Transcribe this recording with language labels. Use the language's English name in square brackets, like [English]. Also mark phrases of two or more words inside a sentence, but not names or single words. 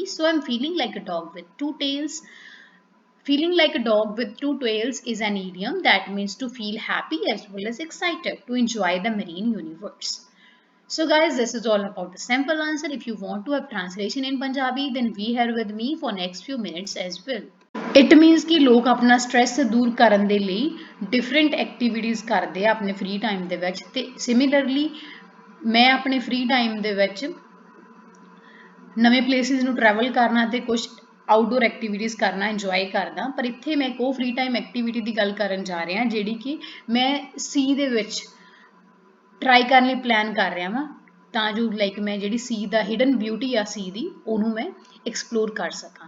[English] So I'm feeling like a dog with two tails. Feeling like a dog with two tails is an idiom that means to feel happy as well as excited, to enjoy the marine universe. So guys, this is all about the sample answer. If you want to have translation in Punjabi, then be here with me for next few minutes as well. It means [Hindi] कि लोग अपना स्ट्रेस दूर करने [Punjabi] ਦੇ ਲਈ [English] different activities [Punjabi] ਕਰਦੇ ਆ ਆਪਣੇ [English] free time [Punjabi] ਦੇ ਵਿੱਚ, ਤੇ similarly [Hindi] मैं अपने [English] free time [Punjabi] ਦੇ ਵਿੱਚ ਨਵੇਂ ਪਲੇਸਿਸ ਨੂੰ ਟਰੈਵਲ ਕਰਨਾ ਤੇ ਕੁਝ [English] outdoor activities [Punjabi] ਕਰਨਾ ਇੰਜੋਏ ਕਰਦਾ। ਪਰ ਇੱਥੇ ਮੈਂ ਇੱਕ ਉਹ [English] free time activity [Punjabi] ਦੀ ਗੱਲ ਕਰਨ ਜਾ ਰਿਹਾ ਜਿਹੜੀ ਕਿ ਮੈਂ ਸੀ ਦੇ ਵਿੱਚ ਟਰਾਈ ਕਰਨ ਲਈ ਪਲਾਨ ਕਰ ਰਿਹਾ ਵਾਂ, ਤਾਂ ਜੋ ਲਾਈਕ ਮੈਂ ਜਿਹੜੀ ਸੀ ਦਾ [English] hidden beauty [Punjabi] ਆ ਸੀ ਦੀ ਉਹਨੂੰ ਮੈਂ ਐਕਸਪਲੋਰ ਕਰ ਸਕਾਂ।